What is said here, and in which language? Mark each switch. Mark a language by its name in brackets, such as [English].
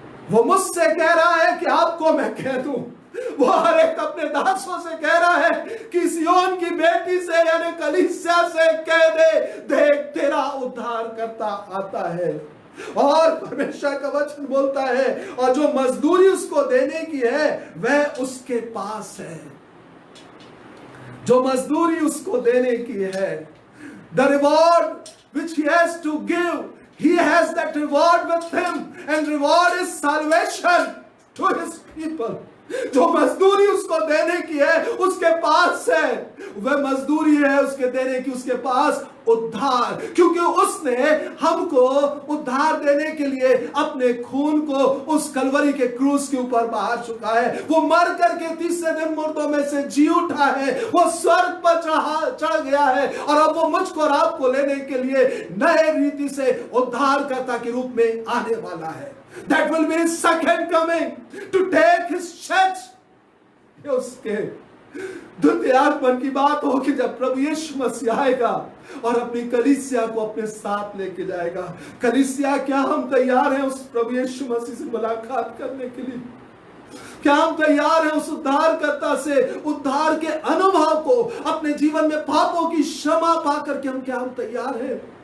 [Hindi] वो मुझसे कह रहा है कि आपको मैं कह दूं, वो हर एक अपने दासों से कह रहा है कि सियोन की बेटी से यानी कलीसिया से कह दे, देख तेरा उद्धार करता आता है। और परमेश्वर का वचन बोलता है, और जो मजदूरी उसको देने की है वह उसके पास है। जो मजदूरी उसको देने की है, [English] the reward which he has to give, he has that reward with him, and reward is salvation to his people। [Hindi] जो मजदूरी उसको देने की है उसके पास है, वह मजदूरी है उसके देने की उसके पास उद्धार। क्योंकि उसने हमको उद्धार देने के लिए अपने खून को उस कलवरी के क्रूस के ऊपर बहा चुका है। वो मर करके तीसरे दिन मुर्दों में से जी उठा है, वो स्वर्ग पर चढ़ गया है, और अब वो मुझको और आपको लेने के लिए नए रीति से उद्धारकर्ता के रूप में आने वाला है। [English] That will be his second coming to take his church। [Hindi] उसके द्वितीय आगमन की बात हो कि जब प्रभु यीशु मसीह आएगा और अपनी कलीसिया को अपने साथ लेके जाएगा। कलीसिया, क्या हम तैयार हैं उस प्रभु यीशु मसीह से मुलाकात करने के लिए? क्या हम तैयार हैं उस उद्धारकर्ता से उद्धार के अनुभव को अपने जीवन में पापों की क्षमा पा करके क्या हम तैयार हैं?